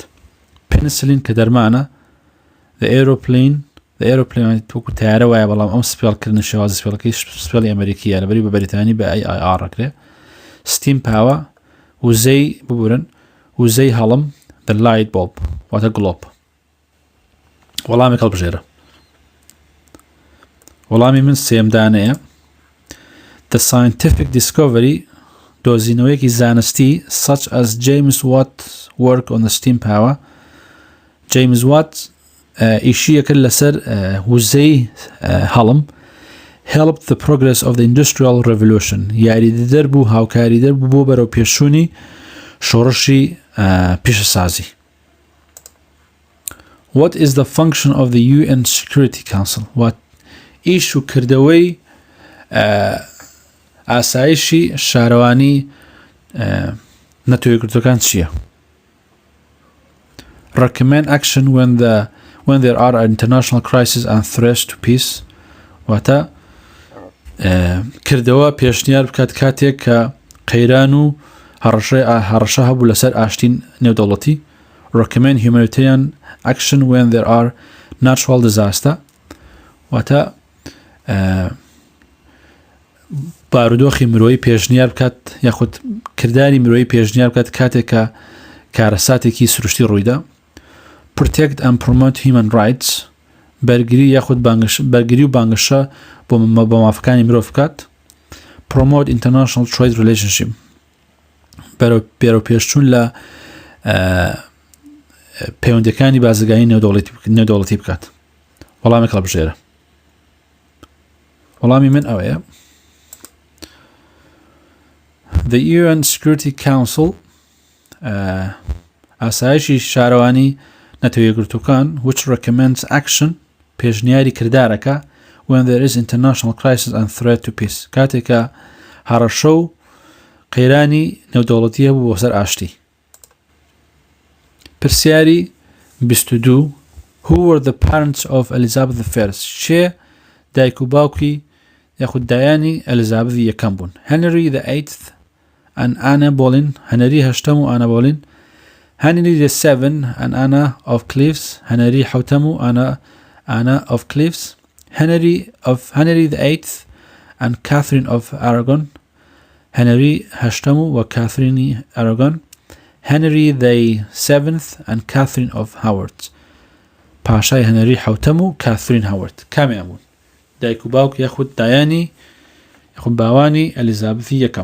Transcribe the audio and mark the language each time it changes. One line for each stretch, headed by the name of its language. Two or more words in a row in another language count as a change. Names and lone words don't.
Central Kurdish: پێنسلین کە دەرمانە
English: the aeroplane
Central Kurdish: توکو تیارە وایە بەڵام ئەم سپێڵکردن شێوازی سپێڵەکەی سپێڵی ئەمریکیە لەبەری بە بەریتانی بە AIR ڕەکرێ.
English: steam power
Central Kurdish: وزەی ببورن وزەی هەڵم
English: the light bulb
Central Kurdish: واتە گلۆب. وەڵامێک هەڵبژێرە. وەڵامی من سێمدانەیە
English: the scientific discovery
Central Kurdish: دۆزینەوەیەکی زانستی
English: such as James Watt's work on the steam power. James Watt
Central Kurdish: ئیشیەکە لەسەر وزەی هەڵم
English: helped the progress of the industrial revolution.
Central Kurdish: یاریدەر بوو هاوکاریدەر بوو بۆ بەرەو پێشوونی شۆڕشی پیشەسازی.
English: What is the function of the UN Security Council?
Central Kurdish: ئیش و کردەوەی ئاسایشی شارەوانی نەتۆیەکگرتوەکان چییە؟
English: recommend action when there are international crises and threats to peace.
Central Kurdish: واتە کردەوە پێشنیار بکات کاتێک کە قەیران و هەڕەشە هەبوو لەسەر ئاشتین نێودەوڵەتی.
English: recommend humanitarian action when there are natural disaster.
Central Kurdish: واتە بارودۆخی مرۆیی پێشنیار بکات یاخود کردداری مرۆیی پێشنیار بکات کاتێک کە کارەساتێکی سروشتی ڕوویدا.
English: protect and promote human rights
Central Kurdish: بەرگری یاخود بەرگری و بانگشە بۆ مافەکانی مرۆڤ بکات.
English: promote international trade relationship
Central Kurdish: بەرەو پێشچوون لە پەیوەندیەکانی بازرگانی نێودەوڵەتی بکات. وەڵامێک هەڵبژێرە. وەڵامی من ئەوەیە the UN Security Council ئاسایشی شارەوانی نەتەوەیەکگرتوەکان
English: which recommends action
Central Kurdish: پێشنیاری کردارەکە
English: when there is international crisis and threat to peace
Central Kurdish: کاتێکە هەڕەشە و قەیرانی نێودەوڵەتیە بوو بۆ سەر ئاشتی. پرسیاری 22
English: who were the parents of Elizabeth I?
Central Kurdish: چێ دایک و باوکی یاخود دایانی ئەلیزابەتی یەکەم بوون؟
English: Henry VIII and Anna Boleyn.
Central Kurdish: هەنەری هەشتەم و ئانا بۆلین.
English: Henry VII and Anna of Cleves.
Central Kurdish: هەنەری حوتەم و Anna of Cleves.
English: Henry VIII and Catherine of Aragon.
Central Kurdish: هەنەری هەشتەم و کاترینی ئەراگۆن.
English: Henry VII and Catherine of Howard.
Central Kurdish: پاشای هەنەری حوتەم و کاترین هاوارد. کامیان بوون؟ دایک و باوک یاخود دایانی یاخود باوانی ئەلیزابەتی یەکەم.